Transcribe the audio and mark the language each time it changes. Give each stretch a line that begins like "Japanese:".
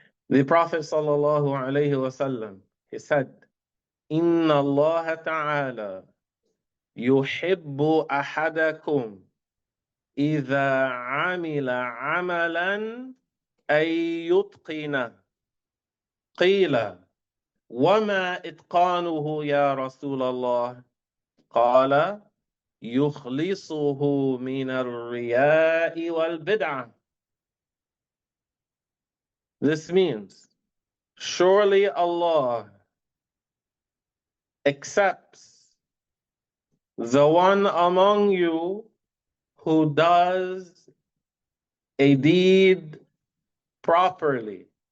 English: The Prophet
Arabic: sallallahu alaihi wasallam,
English: he said,
Arabic: "Inna Allah Ta'ala yuhibbu ahadakum إذا عمل عملا أن يتقنه." قيل وما إتقانه يا رسول الله؟ قال يخلصه من الرياء والبدعة.
English: This means surely Allah accepts the one among you who does a deed properly.